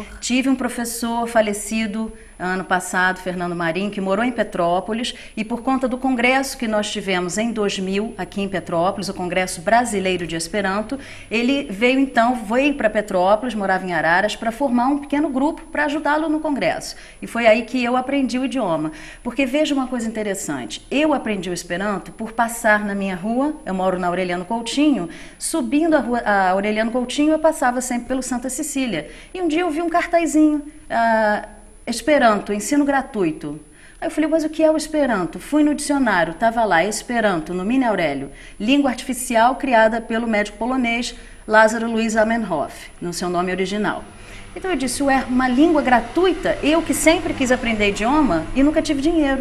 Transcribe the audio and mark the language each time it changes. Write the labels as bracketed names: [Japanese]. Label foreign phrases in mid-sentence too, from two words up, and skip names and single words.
[Portuguese] Tive um professor falecido ano passado, Fernando Marim, que morou em Petrópolis, e por conta do congresso que nós tivemos em 2000 aqui em Petrópolis, o Congresso Brasileiro de Esperanto, ele veio para Petrópolis, morava em Araras, para formar um pequeno grupo para ajudá-lo no congresso. E foi aí que eu aprendi o idioma. Porque veja uma coisa interessante, eu aprendi o Esperanto por passar na minha rua, eu moro na Aureliano Coutinho, subindo a Aureliano Coutinho, eu passava sempre pelo Santa Cecília. E um dia eu vi um cartazinho, Esperanto, ensino gratuito. Aí eu falei, mas o que é o Esperanto? Fui no dicionário, estava lá, Esperanto, no Mini Aurélio, língua artificial criada pelo médico polonês Lázaro Luiz Zamenhof, no seu nome original. Então eu disse, ué, uma língua gratuita? Eu que sempre quis aprender idioma e nunca tive dinheiro.